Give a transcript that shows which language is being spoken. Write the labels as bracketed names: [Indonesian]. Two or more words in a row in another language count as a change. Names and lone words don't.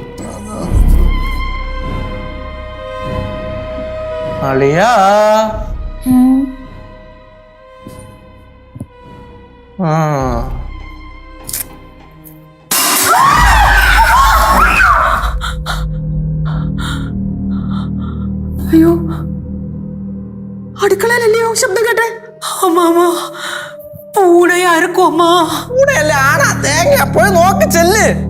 [Malayalam] അളിയാ ആ അയ്യോ, അടുക്കളയിലല്ലയോ ശബ്ദം കേട്ടെ? [Tamil] ஆமாமா பூனையா இருக்கும் அம்மா. [Malayalam] കൂടെയല്ലേ ആണാ തേങ്ങ പോയി നോക്കി ചെല്ല്.